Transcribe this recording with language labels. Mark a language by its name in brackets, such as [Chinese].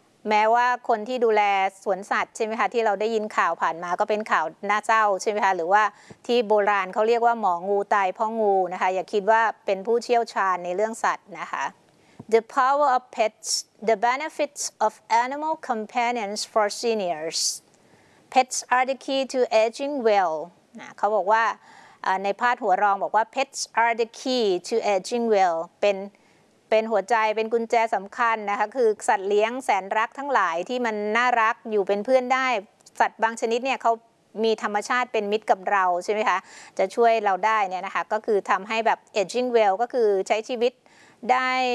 [Thai] แม้ว่าคนที่ดูแลสวนสัตว์ใช่ไหมคะที่เราได้ยินข่าวผ่านมาก็เป็นข่าวน่าเศร้าใช่ไหมคะหรือว่าที่โบราณเขาเรียกว่าหมองูตายเพราะงูนะคะอย่าคิดว่าเป็นผู้เชี่ยวชาญในเรื่องสัตว์นะคะ [English] The power of pets, the benefits of animal companions for seniors. Pets are the key to aging well. [Thai] นะเขาบอกว่าในพาดหัวรองบอกว่า [English] pets are the key to aging well [Thai] เป็นหัวใจเป็นกุญแจสำคัญนะคะคือสัตว์เลี้ยงแสนรักทั้งหลายที่มันน่ารักอยู่เป็นเพื่อนได้สัตว์บางชนิดเนี่ยเขามีธรรมชาติเป็นมิตรกับเราใช่ไหมคะจะช่วยเราได้เนี่ยนะคะก็คือทำให้แบบ aging well ก็คือใช้ชีวิตได้